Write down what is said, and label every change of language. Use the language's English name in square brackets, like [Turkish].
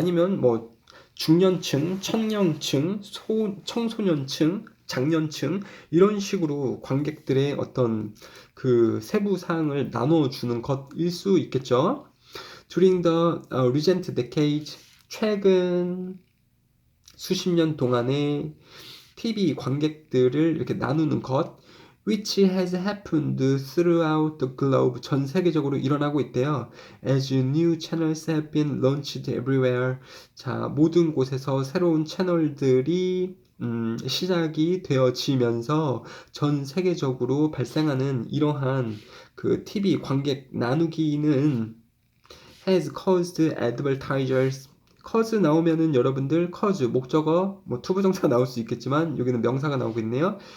[Korean] 아니면 뭐 중년층, 청년층, 청소년층, 장년층, 이런 식으로 관객들의 어떤 그 세부 사항을 나눠주는 것일 수 있겠죠. [English] During the recent decade, [Korean] 최근 수십 년 동안의 TV 관객들을 이렇게 나누는 것, [English] which has happened throughout the globe, [Korean] 전 세계적으로 일어나고 있대요. [English] As new channels have been launched everywhere. [Korean] 자, 모든 곳에서 새로운 채널들이 시작이 되어지면서 전 세계적으로 발생하는 이러한 그 TV 관객 나누기는 [English] has caused advertisers. [Korean] cause 나오면은 여러분들 cause 목적어 뭐 투부정사 나올 수 있겠지만 여기는 명사가 나오고 있네요.